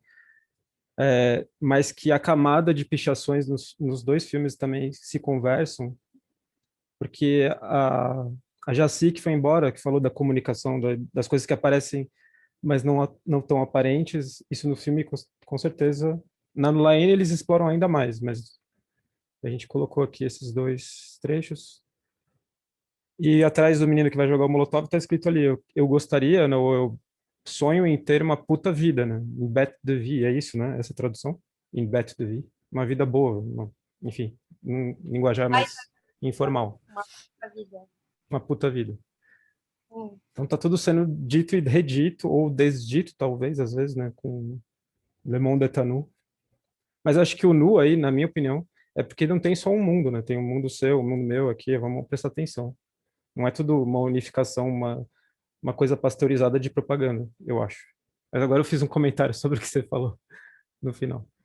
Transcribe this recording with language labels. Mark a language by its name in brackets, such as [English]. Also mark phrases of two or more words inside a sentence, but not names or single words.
[Portuguese] Mas que a camada de pichações nos dois filmes também se conversam, porque a Jacy, que foi embora, que falou da comunicação, das coisas que aparecem, mas não tão aparentes, isso no filme, com certeza, na Laene eles exploram ainda mais, mas a gente colocou aqui esses dois trechos. E atrás do menino que vai jogar o Molotov está escrito ali, eu gostaria, não, eu sonho em ter uma puta vida, né? [French] Une bête de vie, [Portuguese] é isso, né? Essa tradução? [French] Une bête de vie. [Portuguese] Uma vida boa, enfim, um linguajar mais informal. Uma puta vida. Uma puta vida. Então tá tudo sendo dito e redito, ou desdito, talvez, às vezes, né? Com Le Monde est à nous. Mas acho que o nu aí, na minha opinião, é porque não tem só um mundo, né? Tem um mundo seu, um mundo meu aqui, vamos prestar atenção. Não é tudo uma unificação, uma coisa pasteurizada de propaganda, eu acho. Mas agora eu fiz um comentário sobre o que você falou no final.